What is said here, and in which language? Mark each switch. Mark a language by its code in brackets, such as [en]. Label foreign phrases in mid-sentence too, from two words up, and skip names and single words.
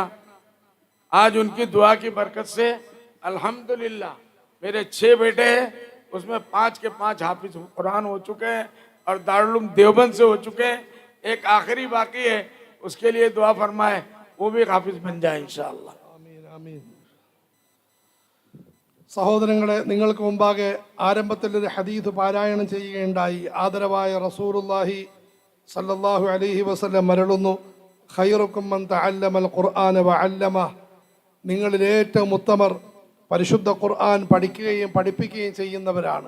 [hi] आज उनकी दुआ की बरकत से अल्हम्दुलिल्लाह मेरे 6 बेटे हैं, उसमें 5 के 5 हाफिज कुरान हो चुके हैं और दारुल देवबंद से हो चुके हैं। एक आखिरी बाकी है, उसके लिए दुआ फरमाए, वो भी हाफिज बन जाए इंशाअल्लाह। [ml] ആമീൻ, ആമീൻ. സഹോദരങ്ങളെ, നിങ്ങൾക്ക് മുമ്പാകെ ആരംഭത്തിൽ ഒരു ഹദീസ് പാരായണം ചെയ്യുകയുണ്ടായി. ആദരവായ റസൂലുള്ളാഹി [ar] صلى الله عليه وسلم [ml] മരളുന്നു, [ar] خيركم من تعلم القرآن وعلمه. [ml] നിങ്ങളിൽ ഏറ്റവും ഉത്തമർ പരിശുദ്ധ ഖുർആൻ പഠിക്കുകയും പഠിപ്പിക്കുകയും ചെയ്യുന്നവരാണ്.